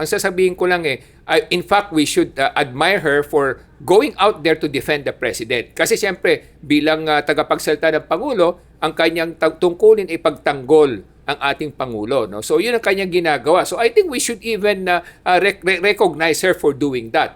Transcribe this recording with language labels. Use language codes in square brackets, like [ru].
[tl] Ang sasabihin ko lang [en] in fact, we should admire her for going out there to defend the president. [tl] Kasi siyempre, bilang tagapagsalita ng Pangulo, ang kanyang tungkulin ay pagtanggol ang ating Pangulo. No? So, yun ang kanyang ginagawa. [en] So, I think we should even recognize her for doing that.